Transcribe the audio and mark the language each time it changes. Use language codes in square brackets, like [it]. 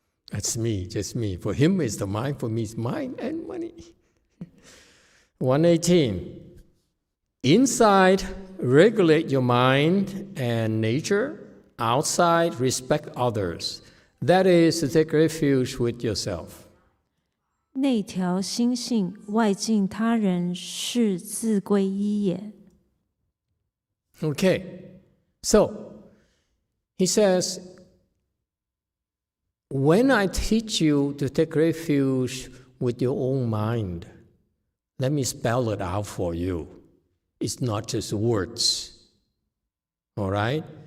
[en] That's me, just me. For him, it's the mind. For me, it's mind and money. 118. Inside, regulate your mind and nature. Outside, respect others. That is to take refuge with yourself. [zh] 内调心性，外敬他人，是自皈依也。 [en] Okay, so he says, when I teach you to take refuge with your own mind, let me spell it out for you. It's not just words. All right?